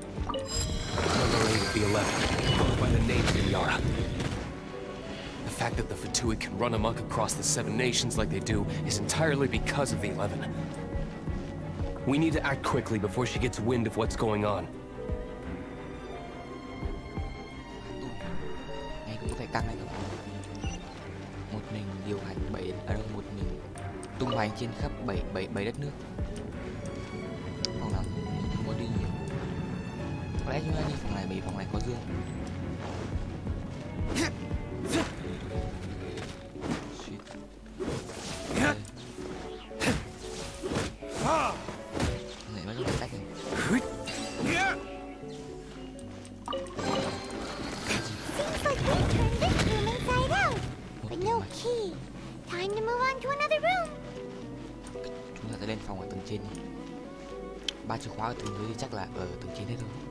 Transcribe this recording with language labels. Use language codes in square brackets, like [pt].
[en] Tolerate of the 11, going by the name Signora. The fact that the Fatui can run amok across the 7 nations like they do is entirely because of the 11. We need to act quickly before she gets wind of what's going on. [vi] Này cũng phải căng này các bạn. Một mình điều hành một mình tung hoành trên khắp 7 đất nước. Phòng nào không muốn đi nhiều. Có lẽ chúng ta đi phòng này bởi phòng này có dương. Này nó rất là cách này. [en] Seems like we turned this room inside out, but no key. Time to move on to another room. [vi] Chúng ta sẽ lên phòng ở tầng trên. 3 chìa khóa ở tầng dưới thì chắc là ở tầng trên hết rồi.